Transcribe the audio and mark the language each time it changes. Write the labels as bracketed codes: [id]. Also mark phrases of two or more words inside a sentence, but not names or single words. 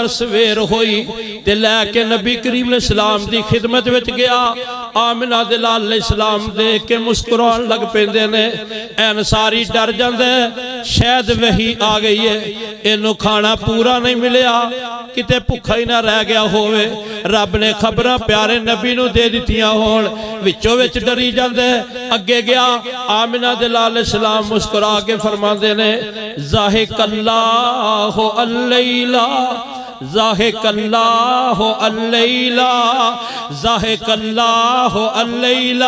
[pa] سویر ہوئی تے لے کے نبی کریم [ar] علیہ السلام [pa] دی خدمت وچ گیا، آمنہ دلال [ar] علیہ السلام [pa] دے کے مسکران لگ پیندے نے، انصاری ڈر جاندے شاید وحی آ گئی ہے، انہوں کھانا پورا نہیں ملیا، کتے بھکھا ہی نہ رہ گیا ہووے. رب نے خبراں پیارے نبی نوں دے دتیاں ہون، وچوں وچ ڈری جاندا ہے. اگے گیا آمنہ دے لال سلام مسکرا کے فرماندے نے [ar] ضحك الله الليلة ضحك الله الليلة ضحك الله الليلة.